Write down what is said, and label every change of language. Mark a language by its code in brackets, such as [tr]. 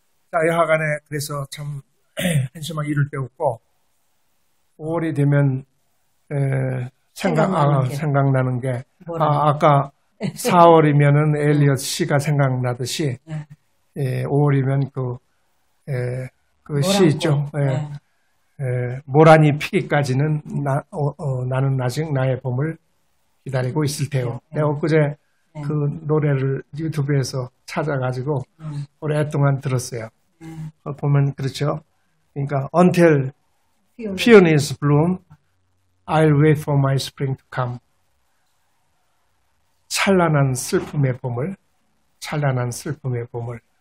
[ko] 자 여하간에 그래서 참 한심하게 이럴 때 없고 5월이 되면 생각나는 게 아까 4월이면은 엘리엇 시가 생각나듯이 5월이면 그 시 있죠. 모란이 피기까지는 나는 아직 나의 봄을 기다리고 있을 테요. 내가 엊그제 그 노래를 유튜브에서 찾아가지고 오랫동안 들었어요. 보면 그렇죠. 그러니까 [en] until peonies bloom, I'll wait for my spring to come. [ko] 찬란한 슬픔의 봄을, 찬란한 슬픔의 봄을.